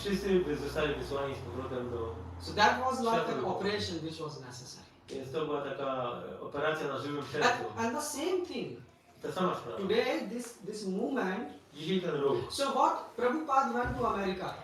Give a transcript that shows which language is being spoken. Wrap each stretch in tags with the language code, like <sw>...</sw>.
<pl>wszyscy zostali wysłani z powrotem do...</pl> <en>So that was like an operation which was necessary.</en> <pl>Więc to była taka operacja na żywym sercu.</pl> <en>And the same thing,</en> <pl>Ta sama sprawa.</pl> <en>today this movement,</en> <pl>Dzisiaj ten ruch.</pl> <en>so what, Prabhupada went to America</en>